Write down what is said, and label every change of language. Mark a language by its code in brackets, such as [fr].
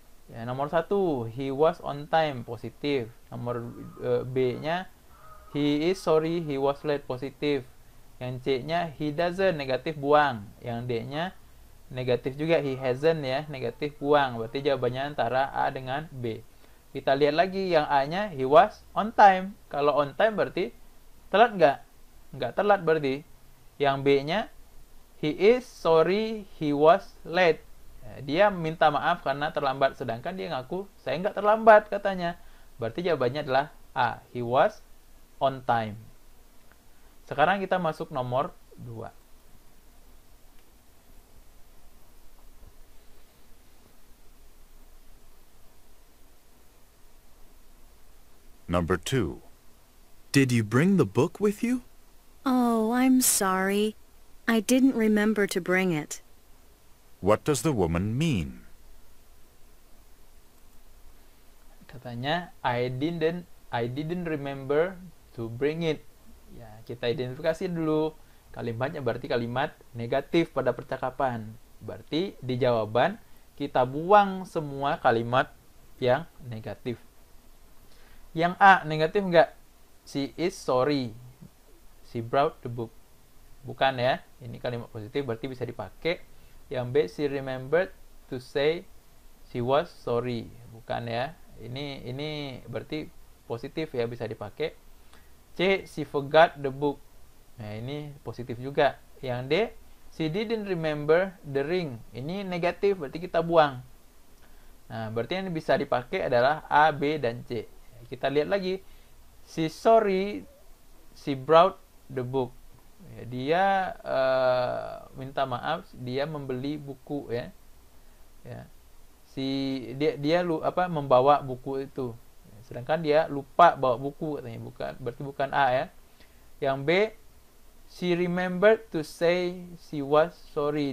[id] Ya, nomor 1, [en] he was on time, [id] positif. Nomor B-nya, [en] he is sorry he was late, [id] positif. Yang C-nya, [en] he doesn't, [id] negatif, buang. Yang D-nya, negatif juga, [en] he hasn't [id] ya, negatif, buang. Berarti jawabannya antara A dengan B. Kita lihat lagi yang A-nya, [en] he was on time. [id] Kalau on time berarti telat nggak? Nggak telat berarti. Yang B-nya, [en] he is sorry he was late. [id] Dia minta maaf karena terlambat, sedangkan dia ngaku saya nggak terlambat katanya. Berarti jawabannya adalah A, [en] he was on time. [id] Sekarang kita masuk nomor 2. [en] Number 2. Did you bring the book with you? Oh, I'm sorry. I didn't remember to bring it. What does the woman mean? [id] Katanya [en] I didn't remember to bring it. [id] Ya, kita identifikasi dulu. Kalimatnya berarti kalimat negatif pada percakapan. Berarti di jawaban kita buang semua kalimat yang negatif. Yang A negatif enggak? [en] She is sorry. She brought the book. [id] Bukan ya. Ini kalimat positif berarti bisa dipakai. Yang B, [en] she remembered to say she was sorry. [id] Bukan ya. Ini berarti positif ya, bisa dipakai. C, she forgot the book. Nah, ini positif juga. Yang D, [en] she didn't remember the ring. [id] Ini negatif, berarti kita buang. Nah, berarti yang bisa dipakai adalah A, B, dan C. Kita lihat lagi. [en] She sorry, she brought the book. [id] Dia minta maaf, dia membeli buku ya. Dia membawa buku itu. Sedangkan dia lupa bawa buku katanya. Berarti bukan A ya. Yang B, [en] she remembered to say she was sorry.